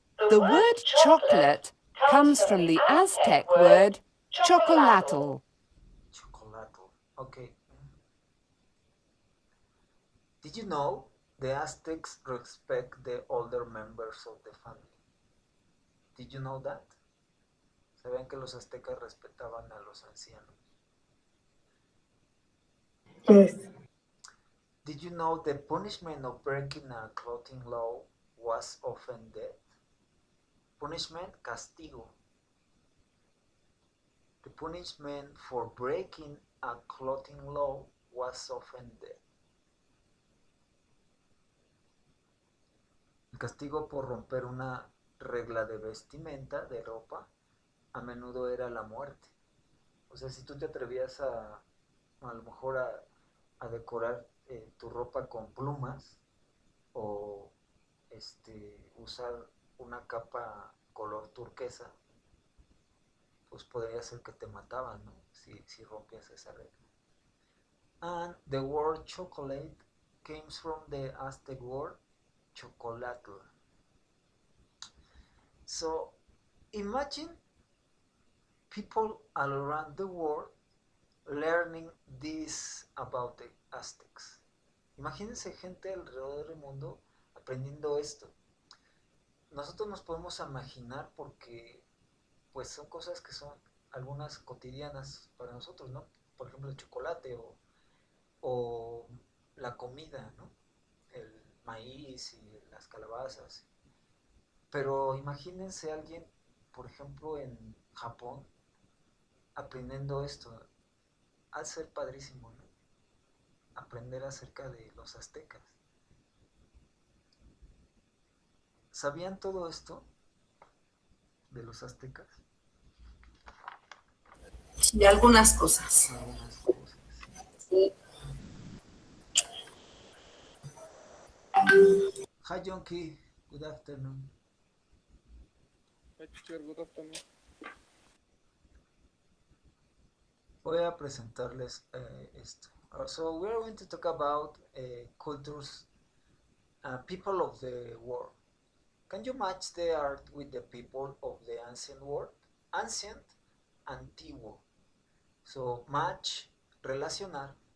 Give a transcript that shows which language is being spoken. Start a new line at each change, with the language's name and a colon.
English: The word chocolate comes from the Aztec word chocolatl. Chocolatl. Okay. Did you know the Aztecs respect the older members of the family? Did you know that?
Spanish: ¿Saben que los aztecas respetaban a los ancianos?
English: Yes. Did you know the punishment of breaking a clothing law was often death? Punishment, castigo. The punishment for breaking a clothing law was often death.
Spanish: El castigo por romper una regla de vestimenta, de ropa, a menudo era la muerte. O sea, si tú te atrevías a lo mejor a decorar tu ropa con plumas o usar una capa color turquesa, pues podría ser que te mataban, ¿no? Si rompías esa regla.
English: And the word chocolate comes from the Aztec word chocolatl. So imagine people all around the world learning this about the Aztecs.
Spanish: Imagínense gente alrededor del mundo aprendiendo esto. Nosotros nos podemos imaginar porque pues son cosas que son algunas cotidianas para nosotros, ¿no? Por ejemplo, el chocolate o la comida, ¿no? El maíz y las calabazas. Pero imagínense a alguien, por ejemplo, en Japón, aprendiendo esto. Ha de ser padrísimo, ¿no? Aprender acerca de los aztecas. ¿Sabían todo esto de los aztecas? De algunas cosas. Algunas cosas. Sí.
English: Hi, Jonky. Good afternoon. Hi, teacher. Good afternoon.
Spanish: Voy a presentarles esto.
English: So we are going to talk about cultures, people of the world. Can you match the art with the people of the ancient world? Ancient, antiguo. So match, relacionar.